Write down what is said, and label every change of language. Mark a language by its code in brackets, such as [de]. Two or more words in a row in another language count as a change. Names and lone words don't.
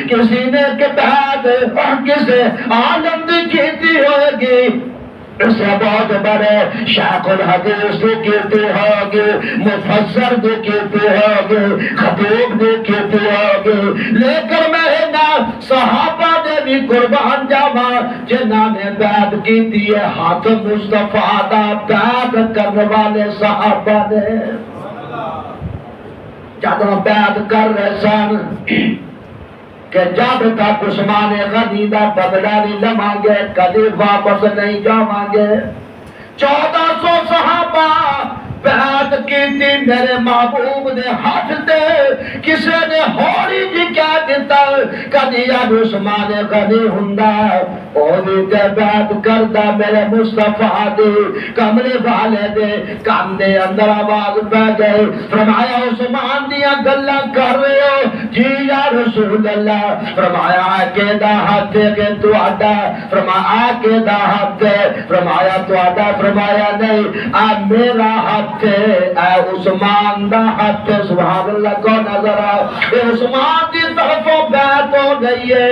[pa] کسی نے بیعت کسے عالم دی کیتی ہوئے گی. اسے بہت بڑے شیخ الحدیث دی کیتی ہوگی، مفسر دی کیتی ہوگی، خطیب دی کیتی ہوگی. لیکن میں نا صحابہ دے بھی قربان جاواں جنہاں نے بیعت کیتی ہے ہاتھ مصطفیٰ دا بیعت کرنے والے صحابہ نے. جدوں بیعت کر رہے سن کہ جب تک عثمان غنی دا بدلہ نہیں لواں گے کدی واپس نہیں جاواں گے. 1400 صحابہ بیعت کیتی میرے محبوب نے ہاتھ دے. کسے نے ہوری جی کہہ دیتا کدی اب عثمان غنی ہوندا اور تے بیعت کردا میرے مصطفیٰ دی کمرے والے دے کان دے اندر آواز پہ گئی. فرمایا عثمان دیاں گلاں کر رہے ہو؟ [ar] جی یا رسول اللہ. [pa] فرمایا کہ دا ہاتھ کہ تہاڈا. فرمایا کہ دا ہاتھ. فرمایا تہاڈا. فرمایا نہیں آ میرا ہاتھ اے عثمان دا ہاتھ. [ar] سبحان اللہ. [pa] کو نظر اے عثمان دی طرفوں بیعت ہو گئی ہے.